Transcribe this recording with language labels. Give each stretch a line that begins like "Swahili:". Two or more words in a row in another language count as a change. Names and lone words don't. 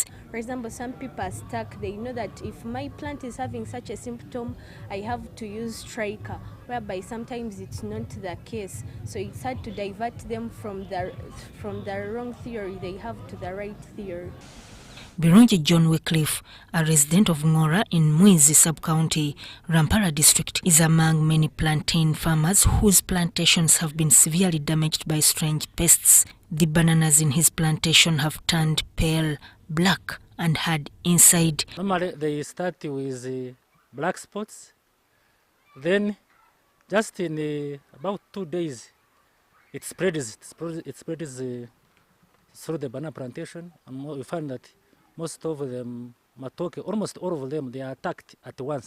English: For example, some people are stuck. They know that if my plant is having such a symptom, I have to use striker, whereby sometimes it's not the case. So it's hard to divert them from the wrong theory they have to the right theory. Birungi John Wycliffe, a resident of Ngora in Mwizi sub-county, Rampara district, is among many plantain farmers whose plantations have been severely damaged by strange pests. The bananas in his plantation have turned pale, black and hard inside. Normally they start with black spots, then just in about 2 days it spreads through the banana plantation, and we find that most of them, almost all of them, they are attacked at once.